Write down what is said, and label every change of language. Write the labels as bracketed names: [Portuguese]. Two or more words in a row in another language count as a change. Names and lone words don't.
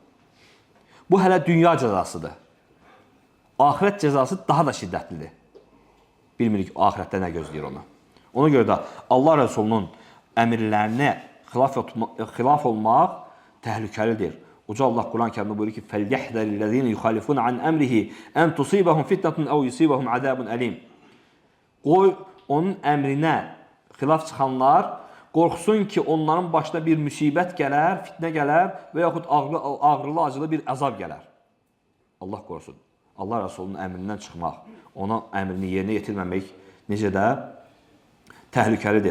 [Azerbaijani] Bu hələ dünya cəzasıdır. Axirət cəzası daha da şiddətlidir. Bilmirik, axirətdə nə gözləyir onu. Ona görə də Allah Rəsulunun əmirlərinə xilaf olmaq təhlükəlidir. Uca Allah Quran-ı Kərimdə buyurur ki: [Arabic] "فليحذر الذين يخالفون عن أمره أن تصيبهم فتنة أو يصيبهم عذاب أليم." [Azerbaijani] Qoy onun əmrinə xilaf çıxanlar qorxsun ki, onların başına bir müsibət gələr, fitnə gələr və yaxud ağrılı, acılı bir əzab gələr. Allah qorusun. Allah Rasulunun əmrindən çıxmaq, ona əmrini yerinə yetirməmək necə də təhlükəlidir.